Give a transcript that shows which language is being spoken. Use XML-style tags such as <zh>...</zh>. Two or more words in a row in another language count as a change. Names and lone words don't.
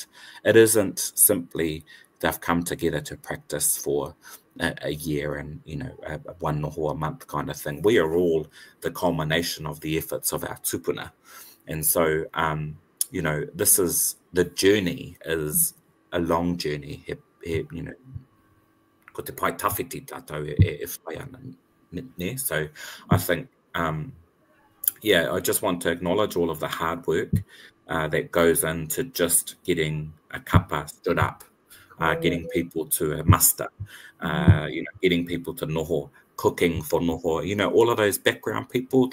<en>It isn't simply they've come together to practice for a year and, a one noho a month kind of thing. We are all the culmination of the efforts of our tupuna. And so, this is, the journey is a long journey.</en> <mi>Ko te pai tawhiti tātou e whai ana ne.</mi> <en>So I think, I just want to acknowledge all of the hard work that goes into just getting a kapa stood up, getting people to a muster, getting people to noho, cooking for noho, all of those background people.</en>